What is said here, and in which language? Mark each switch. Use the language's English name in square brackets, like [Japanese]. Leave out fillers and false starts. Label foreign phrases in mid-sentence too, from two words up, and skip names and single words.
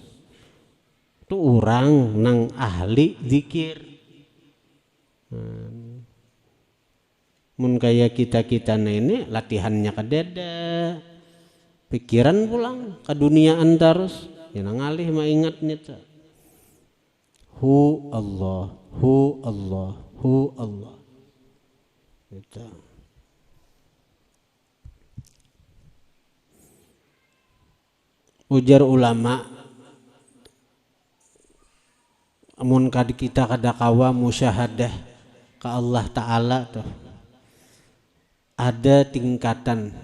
[Banjar] Tuh orang nang ahli zikir. Mun kayak kita ini latihannya kadada. Pikiran pulang ke duniaan terus, yang ngalih mah ingat nih ta. [Arabic] هو الله، هو الله، هو الله. [Banjar] Gitu. Ujar ulama, amun kita kada kawa musyahadah ke Allah Ta'ala tuh, ada tingkatan.